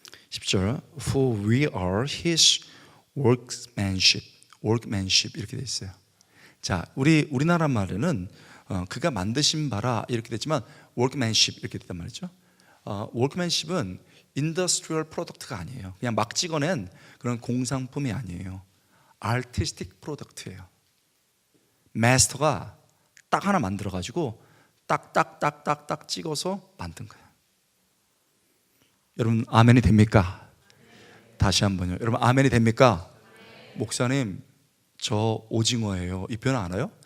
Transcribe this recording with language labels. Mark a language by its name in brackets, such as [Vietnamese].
[Korean] 10절 [English] For we are his workmanship [Korean] 이렇게 돼 있어요. 자, 우리나라 말에는 그가 만드신 바라 이렇게 됐지만 workmanship 이렇게 됐단 말이죠. workmanship은 [English] industrial product [Korean] 가 아니에요. 그냥 막 찍어낸 그런 공상품이 아니에요. [English] artistic product [Korean] 예요. 마스터가 딱 하나 만들어 가지고 딱딱딱딱딱 찍어서 만든 거예요. 여러분 아멘이 됩니까? 다시 한번요. 여러분 아멘이 됩니까? 목사님 저 오징어예요. 이 표현 알아요?